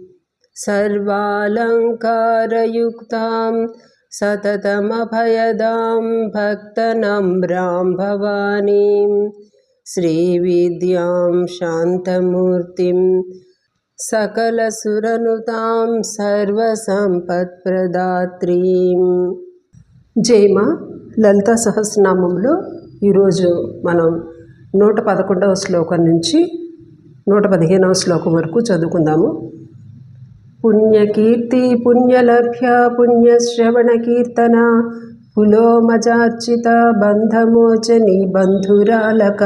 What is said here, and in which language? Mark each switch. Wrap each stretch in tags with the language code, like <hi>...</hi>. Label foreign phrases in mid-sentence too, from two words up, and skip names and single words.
<sa>सर्वालङ्कारयुक्तां सततमभयदां भक्तनम्रां भवानीं श्रीविद्यां शान्तमूर्तिं सकलसुरनुतां सर्वसंपत्प्रदात्रीं।</sa> <te>జయమ లలితా సహస్రనామంలో ఈరోజు మనం 111వ శ్లోకం నుంచి 115వ శ్లోకం వరకు చదువుకుందాము.</te> <sa>పుణ్యకీర్తి పుణ్యలభ్య పుణ్యశ్రవణ కీర్తన పులోమజార్చిత బంధమోచని బంధురాలక.</sa>